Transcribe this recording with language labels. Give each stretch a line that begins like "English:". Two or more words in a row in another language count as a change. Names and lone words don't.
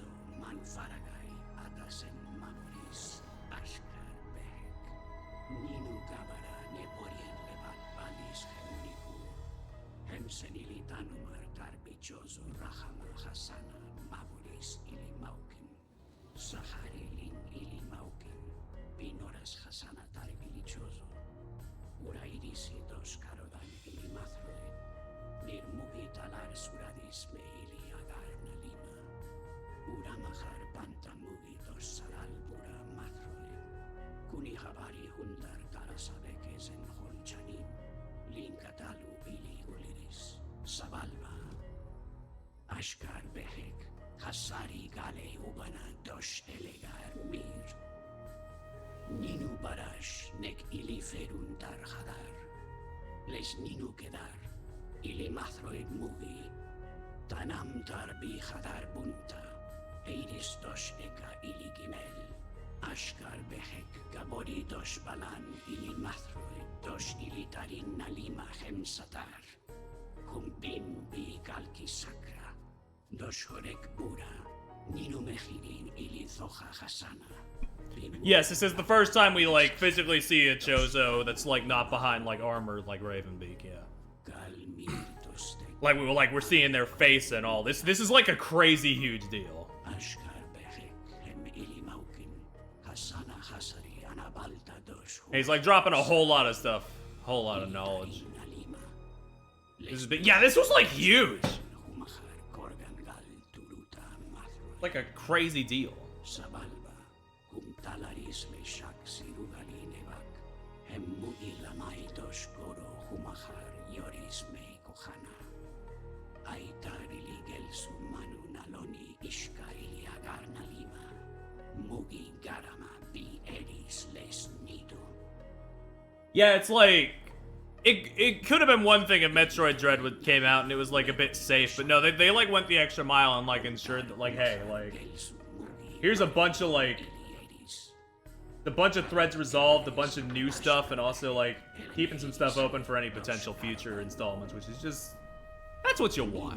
English: Manfaragai, Atasen Mamoris, Ashkar Behek, Ninu Gabara Neporien Levat Balis Hemniku, Hemsenilitanumar Tarbichozo Rahama Hasana, Mamoris Ili Maukin, Sahari Lin Ili Maukin, Pinoras Hasana Tarbilichozo. Urairisi dos karodan ili mathroid, nirmugi talar suradis me ili agar na lima. Uramahar pantamugi dos saral bura mathroid. Kuni habari hundar tarasabekes en holchanim, linkatalu ili uliris, sabalba. Ashkar behek, hasari gale ubana dos elegar mir. Ninu barash nek ili ferun tar hadar. Les ninu kedar, ili mathroid mugi. Tanam tar bi hadar bunta. Eiris dos eka ili gimel. Ashkar behek gabori dos balan ili mathroid. Dos ili tarin nalima hemsatar. Humpim bi kalki sakra. Dos horek bura. Ninu mehirin ili zoha hasana. Yes, this is the first time we, like, physically see a Chozo that's, like, not behind, like, armor like Ravenbeak, yeah. Like, we're seeing their face and all. This is, like, a crazy huge deal. And he's, like, dropping a whole lot of stuff. Whole lot of knowledge. This is big. Yeah, this was, like, huge. Like a crazy deal. Talaris me shak sirugali nevak, hemmugi lamai dos goro humahar yoris me kohana. Aitarili gelsu manu naloni ishka ili agarna lima, mugi garama bi eris les nido. Yeah, it's like it could have been one thing if Metroid Dread came out and it was like a bit safe, but no, they like went the extra mile and like ensured that like, hey, like here's a bunch of like the bunch of threads resolved, a bunch of new stuff, and also like keeping some stuff open for any potential future installments, which is just that's what you want.